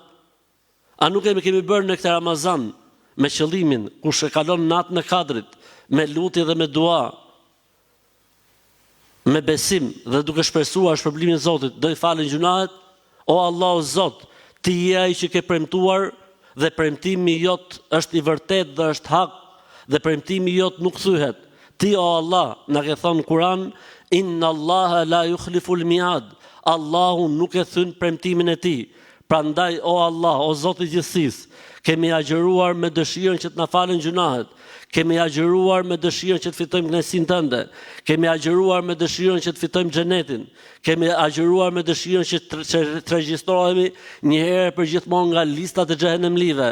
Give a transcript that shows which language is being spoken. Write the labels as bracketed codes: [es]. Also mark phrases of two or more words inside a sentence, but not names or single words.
[sq] A nuk kemi bërë në këtë Ramazan me qëllimin kush e kalon natën e Kadrit me lutje dhe me dua, me besim dhe duke shpresuar shpërblimin e Zotit do i falen gjunahet? O Allahu Zot, ti je ai që ke premtuar dhe premtimi jot është i vërtetë dhe është hak dhe premtimi jot nuk thyhet. Ti o Allah na ke thënë Kur'an, [ar] إن الله لا يخلف الميعاد. [sq] Allahu nuk e thyn premtimin e tij. Prandaj o Allah, o Zoti i gjithësisë, kemi agjëruar me dëshirën që të na falen gjunahet. Kemi agjëruar me dëshirën që të fitojmë kënaqësinë tënde. Kemi agjëruar me dëshirën që të fitojmë xhenetin. Kemi agjëruar me dëshirën që të regjistrohemi një herë për gjithmonë nga listat e xhehenemlive.